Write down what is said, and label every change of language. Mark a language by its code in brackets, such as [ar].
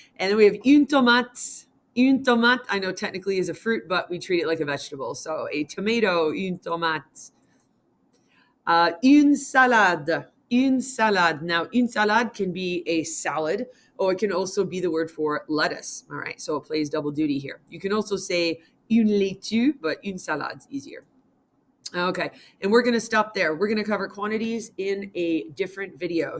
[en] And then we have [fr] une tomate. Une tomate, [en] I know technically is a fruit, but we treat it like a vegetable. So a tomato, [fr] une tomate. Une salade. Une salade. [en] Now, [fr] une salade [en] can be a salad, or it can also be the word for lettuce. All right, so it plays double duty here. You can also say [fr] une laitue, [en] but une salade's easier. Okay, and we're going to stop there. We're going to cover quantities in a different video.